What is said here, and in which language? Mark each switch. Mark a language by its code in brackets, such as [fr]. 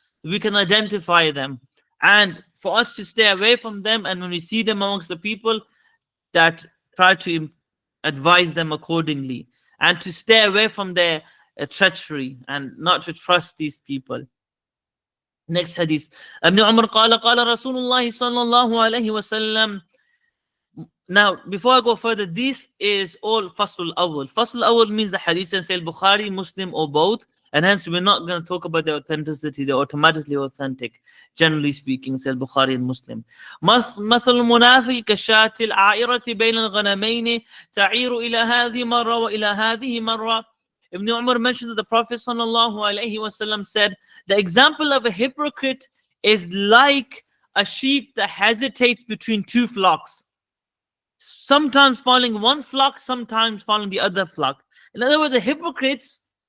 [en] We can identify them. And for us to stay away from them, and when we see them amongst the people, that try to advise them accordingly. And to stay away from their treachery and not to trust these people. Next hadith. [ar] Ibn Umar قال قال رسول الله صلى الله عليه وسلم. [en] Now, before I go further, this is all Fasl al-Awwal. Fasl al-Awwal means the hadith in Sahih Bukhari, Muslim, or both. And hence, we're not going to talk about the authenticity. They're automatically authentic, generally speaking, Sahih Bukhari and Muslim. [ar] مثل المنافق كالشاة العائرة بين الغنمين تعير إلى هذه مرة وإلى هذه مرة. [en] Ibn Umar mentions that the Prophet ﷺ said, the example of a hypocrite is like a sheep that hesitates between 2 flocks. Sometimes following one flock, sometimes following the other flock. In other words, the hypocrites